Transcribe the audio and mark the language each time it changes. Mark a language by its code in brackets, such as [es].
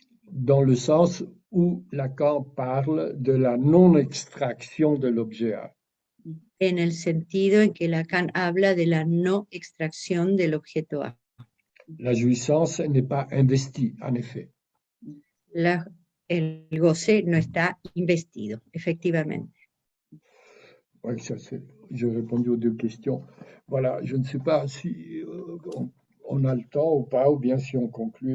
[fr] Dans le sens où Lacan parle de la non-extraction de l'objet A. [es] En el sentido en que Lacan habla de la no extracción del objeto A. [fr] La jouissance n'est pas investie, en effet. [es] El goce no está investido, efectivamente. [fr] Oui, j'ai répondu aux deux questions. Voilà, je ne sais pas si on a le temps ou pas, ou bien si on conclut.